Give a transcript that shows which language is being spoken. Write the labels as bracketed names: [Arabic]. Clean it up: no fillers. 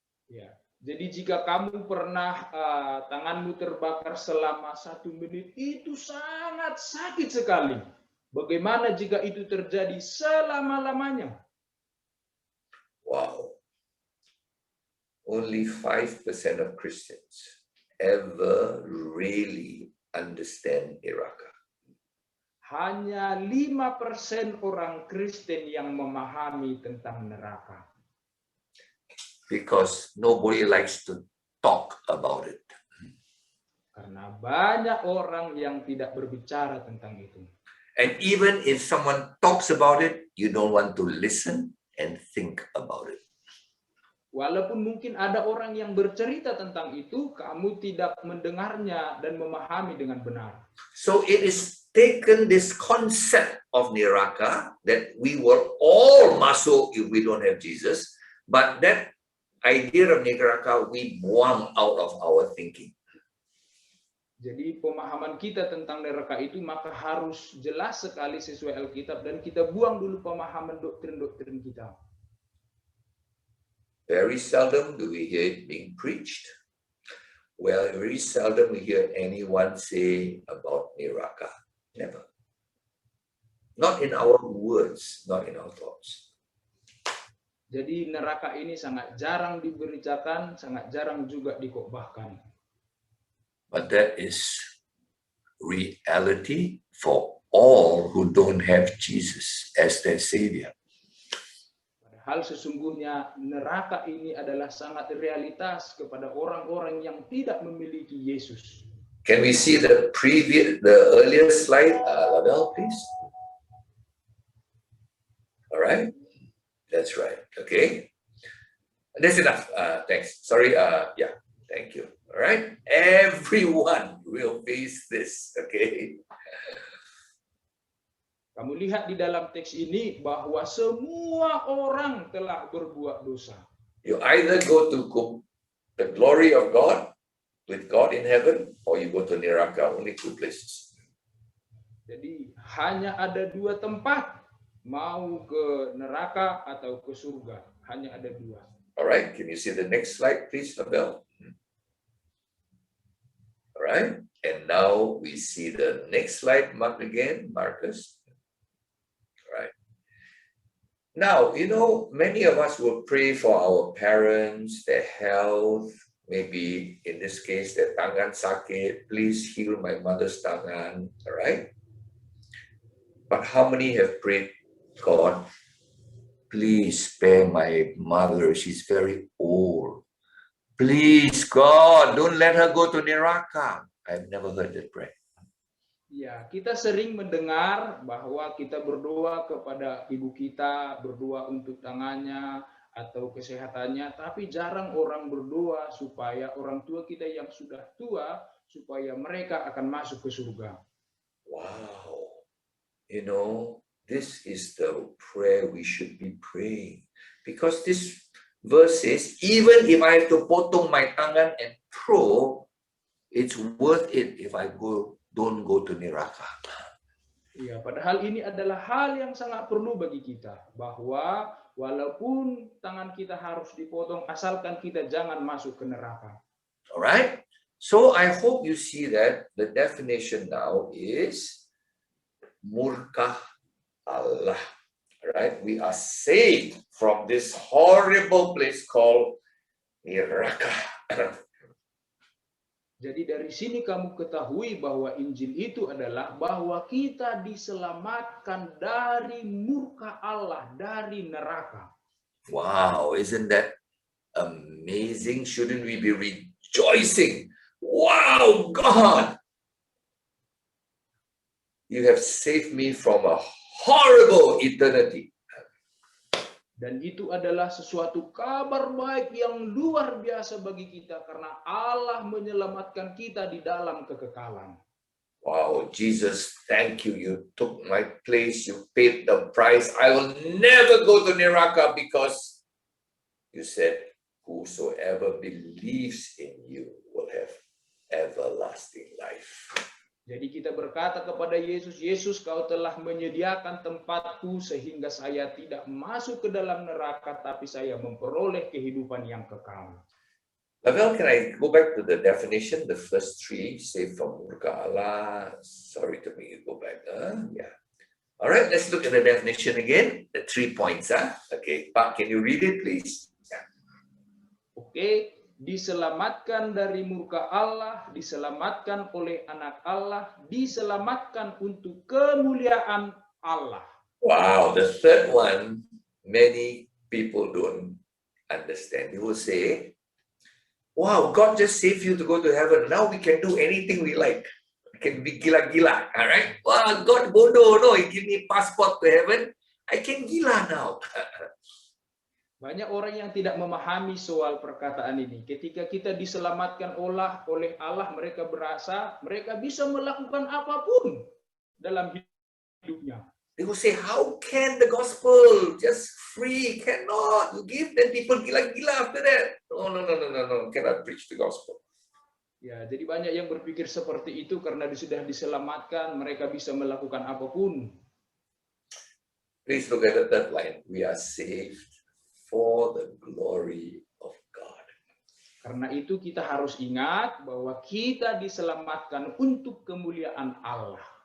[Indonesian] Ya, jadi jika kamu pernah tanganmu terbakar selama 1 menit, itu sangat sakit sekali. Bagaimana jika itu terjadi selama-lamanya? Wow. [English] Only 5% of Christians ever really understand neraka. [Indonesian] Hanya 5% orang Kristen yang memahami tentang neraka. [English] Because nobody likes to talk about it. [Indonesian] Karena banyak orang yang tidak berbicara tentang itu. [English] And even if someone talks about it, you don't want to listen and think about it. [Indonesian] Walaupun mungkin ada orang yang bercerita tentang itu, kamu tidak mendengarnya dan memahami dengan benar. [English] So it is taken this concept of neraka that we will all masuk if we don't have Jesus, but that idea of neraka we buang out of our thinking. [Indonesian] Jadi pemahaman kita tentang neraka itu maka harus jelas sekali sesuai Alkitab dan kita buang dulu pemahaman doktrin-doktrin kita. [English] Very seldom do we hear it being preached. Well, very seldom we hear anyone say about neraka. Never. Not in our words, not in our thoughts. [Indonesian] Jadi neraka ini sangat jarang diberitakan, sangat jarang juga dikhotbahkan. [English] But that is reality for all who don't have Jesus as their Savior. [Indonesian] Padahal sesungguhnya neraka ini adalah sangat realitas kepada orang-orang yang tidak memiliki Yesus. [English] Can we see the earlier slide, Lavelle, please? All right, that's right. Okay, that's enough. Thanks. Sorry. Yeah, thank you. All right, everyone will face this. Okay. [Indonesian] Kamu lihat di dalam teks ini bahwa semua orang telah berbuat dosa. [English] You either go to the glory of God with God in heaven, or you go to neraka. Only two places. [Indonesian] Jadi hanya ada dua tempat, mau ke neraka atau ke surga. Hanya ada dua. [English] All right, can you see the next slide, please, Abel? All right, and now we see the next slide, Mark again, Marcus. All right. Now, you know, many of us will pray for our parents, their health, maybe in this case, their tangan sakit, please heal my mother's tangan, all right? But how many have prayed, God, please spare my mother, she's very old. Please, God, don't let her go to neraka. I've never heard that prayer. [Indonesian] Ya, kita sering mendengar bahwa kita berdoa kepada ibu kita, berdoa untuk tangannya, atau kesehatannya, tapi jarang orang berdoa supaya orang tua kita yang sudah tua, supaya mereka akan masuk ke surga. [English] Wow, you know, this is the prayer we should be praying. Because this verse says, even if I have to potong my tangan and throw, it's worth it if I don't go to neraka. [Indonesian] Ya, padahal ini adalah hal yang sangat perlu bagi kita, bahwa walaupun tangan kita harus dipotong, asalkan kita jangan masuk ke neraka. [English] All right. So I hope you see that the definition now is murka Allah. All right. We are saved from this horrible place called neraka. [Indonesian] Jadi dari sini kamu ketahui bahwa Injil itu adalah bahwa kita diselamatkan dari murka Allah, dari neraka. [English] Wow, isn't that amazing? Shouldn't we be rejoicing? Wow, God, you have saved me from a horrible eternity. [Indonesian] Dan itu adalah sesuatu kabar baik yang luar biasa bagi kita karena Allah menyelamatkan kita di dalam kekekalan. [English] Wow, Jesus, thank you. You took my place. You paid the price. I will never go to neraka because you said, whosoever believes in you will have everlasting life. [Indonesian] Jadi kita berkata kepada Yesus, Yesus, kau telah menyediakan tempatku sehingga saya tidak masuk ke dalam neraka, tapi saya memperoleh kehidupan yang kekal. [English] Lavelle, can I go back to the definition? The first three, say from murka Allah. Sorry to make you go back. Yeah. All right, let's look at the definition again. The 3 points. Okay, Pak, can you read it, please? Yeah. Oke. [Indonesian] Diselamatkan dari murka Allah, diselamatkan oleh anak Allah, diselamatkan untuk kemuliaan Allah. [English] Wow, the third one, many people don't understand. They will say, wow, God just saved you to go to heaven. Now we can do anything we like. We can be gila-gila, all right? Wow, God bodoh, no, He give me passport to heaven. I can gila now. [Indonesian] Banyak orang yang tidak memahami soal perkataan ini. Ketika kita diselamatkan oleh Allah, mereka berasa mereka bisa melakukan apapun dalam hidupnya. [English] They will say, how can the gospel just free? Cannot. You give, then people gila-gila after that. No. Cannot preach the gospel. [Indonesian] Ya, jadi banyak yang berpikir seperti itu karena sudah diselamatkan, mereka bisa melakukan apapun. [English] Please look at the third line. We are saved for the glory of God. [Indonesian] Karena itu kita harus ingat bahwa kita diselamatkan untuk kemuliaan Allah.